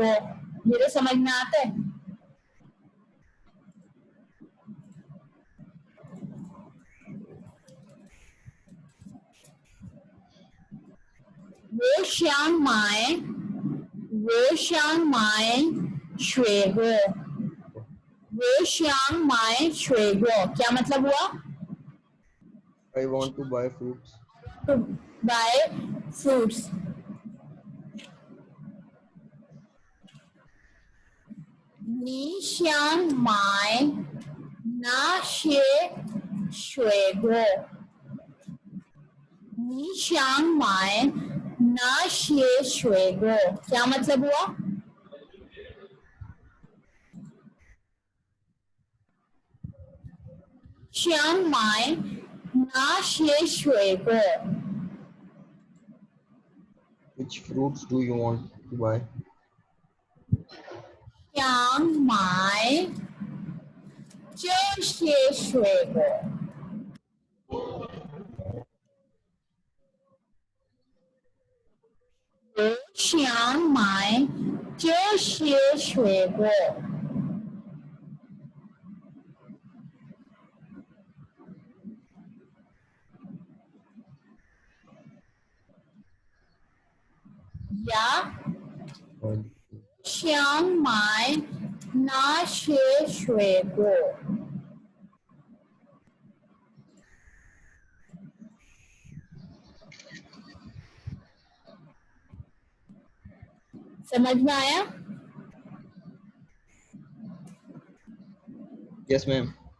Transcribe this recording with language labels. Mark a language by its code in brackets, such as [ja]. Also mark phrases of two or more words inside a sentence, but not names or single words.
[hi] ये तो समझ में आता है. [zh] 我想买水果. 我想买水果 [hi] क्या मतलब हुआ. [en] I want to buy fruits. To buy fruits. [zh] 你想买那些水果. 你想买那些水果 [hi] क्या मतलब हुआ. [zh] 想买那些水果. [en] Which fruits do you want to buy? [zh] 想买这些水果。我想买这些水果。呀。想买那些水果。 [hi] समझ में आया? [en] Yes, ma'am.